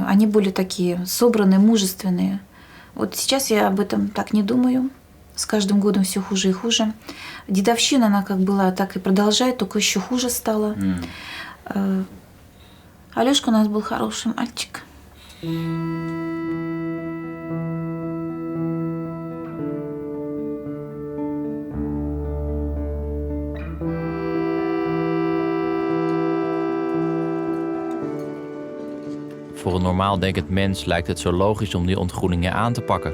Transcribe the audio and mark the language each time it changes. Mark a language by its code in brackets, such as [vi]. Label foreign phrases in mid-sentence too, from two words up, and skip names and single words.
[ru] Они были такие собранные, мужественные. Вот сейчас я об этом так не думаю. С каждым годом все хуже и хуже. Дедовщина, она как была, так и продолжает, только еще хуже стала. Алёшка у нас был хороший мальчик. [nl] Voor een normaal denkend mens lijkt het zo logisch om die ontgroeningen aan te pakken.